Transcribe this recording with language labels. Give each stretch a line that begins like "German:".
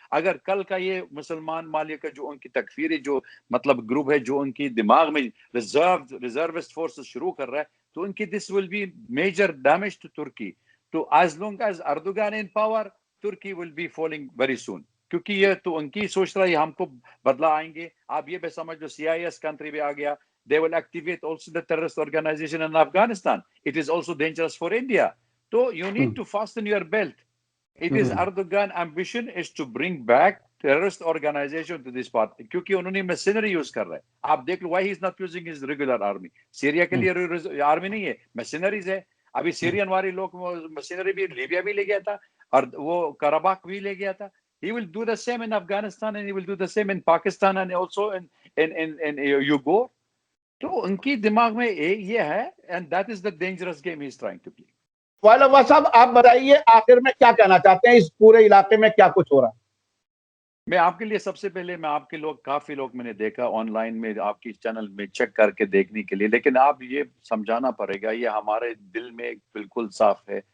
Urdu: اگر کل کا یہ مسلمان مالیہ کا جو ان کی تکفیری جو مطلب گروپ ہے، جو ان کی دماغ میں ریزروسٹ فورسز شروع کر رہا ہے، تو ان کی
English: This will be major damage to Turkey. تو as long as Erdogan in power, Turkey will be falling very soon.
Urdu: کیونکہ یہ تو ان کی سوچ رہا ہے ہم کو بدلا آئیں گے. آپ یہ بھی سمجھ لو سی آئی ایس کنٹری بھی آ گیا.
English: They will activate also the terrorist organization in Afghanistan. It is also dangerous for India. So you need to fasten your belt. It is Erdogan ambition is to bring back terrorist organization to this party.
Urdu: کیونکہ انہوں نے mercenary use کر رہا ہے. آپ دیکھ لو
English: why he is not using his regular army.
Urdu: Syria کے لیے آرمی نہیں ہے، mercenaries ہے. ابھی سیرین والے لوگ mercenary بھی لیبیا بھی لے گیا تھا اور وہ کراباخ بھی لے گیا تھا.
English: He will do the same in Afghanistan and he will do the same in Pakistan and also in Uyghur.
Urdu: تو ان کی دماغ میں یہ ہے
English: and that is the dangerous game he is trying to play.
Urdu: While عباس صاحب، آپ بتائیے آخر میں کیا کہنا چاہتے ہیں؟ اس پورے علاقے میں کیا کچھ ہو رہا ہے؟ میں آپ کے لیے سب سے پہلے میں آپ کے کافی لوگ میں نے دیکھا آن لائن میں آپ کی چینل میں چیک کر کے دیکھنے کے لیے، لیکن آپ یہ سمجھانا پڑے گا یہ ہمارے دل میں بالکل صاف ہے.